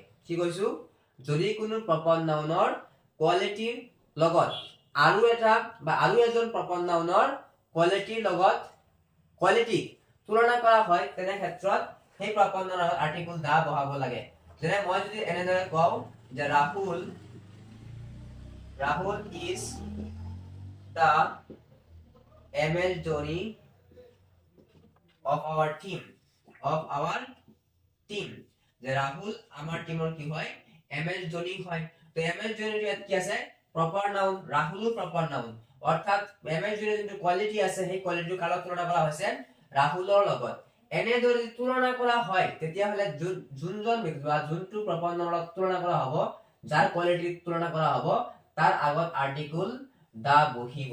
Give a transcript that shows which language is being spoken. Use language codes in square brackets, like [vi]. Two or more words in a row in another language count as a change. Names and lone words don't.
[as] কি কৈছো, যদি কোনো [en] proper noun [as] কোৱালিটিৰ লগত আৰু এটা বা আৰু এজন [en] proper noun [as] কোৱালিটিৰ লগত কোৱালিটি তুলনা কৰা হয়, তেনে ক্ষেত্ৰত সেই [en] proper noun [as] আগত [en] article the [as] বহাব লাগে। যেনে মই যদি এনেদৰে কওঁ যে [en] Rahul is the MS Dhoni of our team. [as] যে রাহুল আমার টিমৰ কি হয়, MS Dhoni হয়। তো MS Dhoni ইয়াত কি আছে, [en] proper noun. [as] ৰাহুলো [en] proper noun, [as] অৰ্থাৎ MS Dhoni যোনটো কোৱালিটি আছে, সেই কোৱালিটিটো কাৰ লগত তুলনা কৰা হৈছে, ৰাহুলৰ লগত। এনেদৰে তুলনা কৰা হয়, তেতিয়াহ'লে যোনজন ব্যক্তি বা যোনটো [en] proper noun [as] লগত তুলনা কৰা হ'ব, যাৰ কোৱালিটি তুলনা কৰা হ'ব, তার আগত [en] article the [as] বহিব।